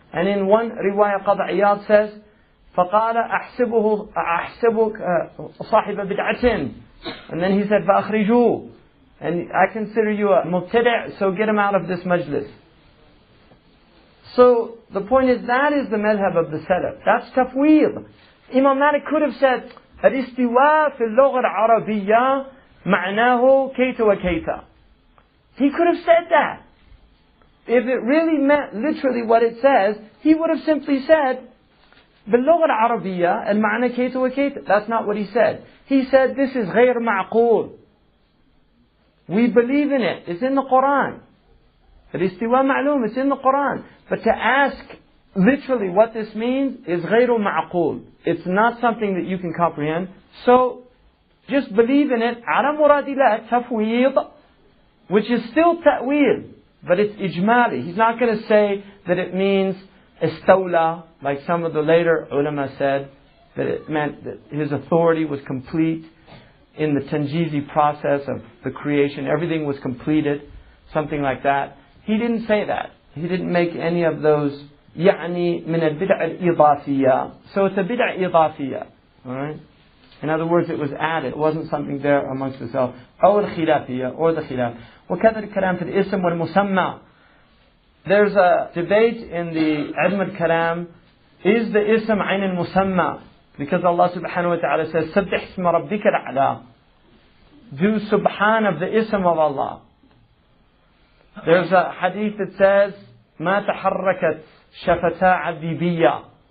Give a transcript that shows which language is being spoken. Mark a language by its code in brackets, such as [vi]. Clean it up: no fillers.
[en] And in one riwayah, Qadi Iyad says, [ar] فَقَالَ أَحْسِبُكَ صَاحِبَ بِدْعَةٍ. [en] And then he said, [ar] فَأَخْرِجُوهُ. [en] And I consider you a mubtadi', so get him out of this majlis. So the point is, that is the madhab of the Salaf. That's tafweed. Imam Malik could have said, [ar] الاستواء في اللغة العربية معناه كيت وكيت. [en] He could have said that. If it really meant literally what it says, he would have simply said, [ar] باللغة العربية المعنى كيت وكيت. [en] That's not what he said. He said, this is [ar] غير معقول. [en] We believe in it. It's in the Quran. [ar] الاستواء معلوم. [en] It's in the Quran. But to ask literally what this means is [ar] غير معقول. [en] It's not something that you can comprehend. So just believe in it. [ar] على مراد الله تفويض, [en] which is still ta'wil, but it's ijmali. He's not going to say that it means istawla, like some of the later ulama said, that it meant that his authority was complete in the tanjizi process of the creation. Everything was completed, something like that. He didn't say that. He didn't make any of those [ar] يعني من البدع الإضافية. [en] So it's a bid'ah إضافية. Alright? In other words, it was added. It wasn't something there amongst itself. [ar] أو الخلافية, [en] or the khilaf. [ar] وكذا الكلام في الاسم والمسمى. [en] There's a debate in the ilm al-kalam. Is the ism [ar] عين المسمى? [en] Because Allah subhanahu wa ta'ala says, [ar] سبح اسم ربك الأعلى. [en] Do subhan of the ism of Allah. There's a hadith that says, [ar] ما تحركت شفتا عبدي بيا.